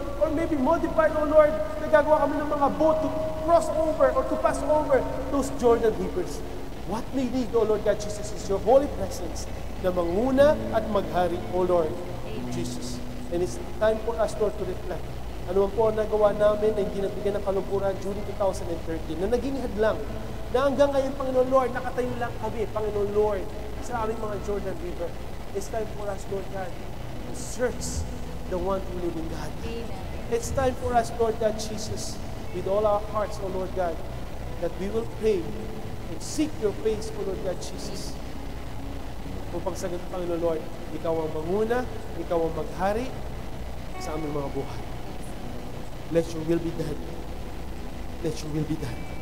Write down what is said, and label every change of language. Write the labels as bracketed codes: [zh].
[en] Or maybe modify, O Lord, [tl] nagagawa kami ng mga [en] boat to cross over or to pass over those Jordan Rivers. What we need, O Lord God Jesus, is your holy presence [tl] na manguna at maghari, [en] O Lord Jesus. And it's time for us, Lord, to reflect [tl] Ano man po ang nagawa namin na hindi nabigyan ng kalungkuran during 2013 na naging hadlang na hanggang ngayon, Panginoon Lord, nakatayo lang kami, Panginoon Lord, sa aming mga Jordan River. [en] It's time for us, Lord God, to search the one true living God. Amen. It's time for us, Lord God Jesus, with all our hearts, O Lord God, that we will pray and seek your face, O Lord God Jesus. [tl] Upang sagot, Panginoon Lord, ikaw ang manguna, ikaw ang maghari sa aming mga buhay. [en] Let your will be done. [tl] Let your will be done.